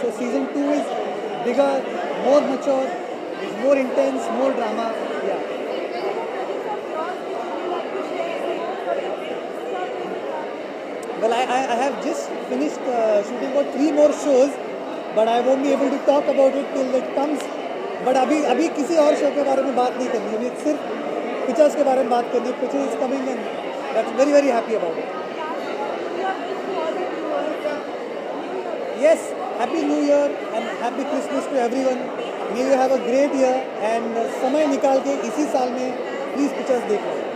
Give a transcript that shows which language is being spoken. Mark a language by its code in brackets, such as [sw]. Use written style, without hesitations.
[en] So season 2 is bigger, more mature, it's more intense, more drama. Yeah. Well, I have just finished shooting for 3 more shows, but I won't be able to talk about it till it comes. [hi] But अभी किसी और show के बारे में बात नहीं करनी है. अभी सिर्फ पिक्चर्स के बारे में बात करनी है. [en] Picture is coming and that's very happy about it. Yes, happy New Year and happy Christmas to everyone. May you have a great year and [hi] समय निकाल के इसी साल में [en] please pictures देख लो.